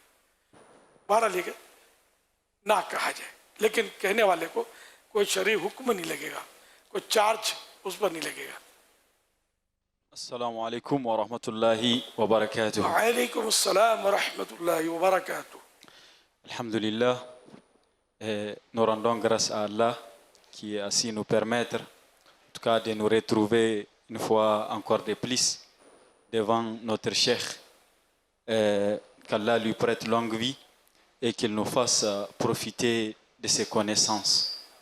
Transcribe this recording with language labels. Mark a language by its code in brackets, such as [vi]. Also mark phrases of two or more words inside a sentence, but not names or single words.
[ur] بہرحال یہ کہ نہ کہا جائے, لیکن کہنے والے کو کوئی شرعی حکم نہیں لگے گا, کوئی چارج اس پر نہیں لگے گا. [ar] السلام علیکم ورحمۃ اللہ وبرکاتہ. وعلیکم السلام ورحمۃ اللہ وبرکاتہ. [fr] Alhamdulillah, nous rendons grâce à Allah qui a su nous permettre, en tout cas, de nous retrouver une fois encore de plus devant notre cheikh. Qu'Allah lui prête longue vie et qu'il nous fasse profiter de ses connaissances.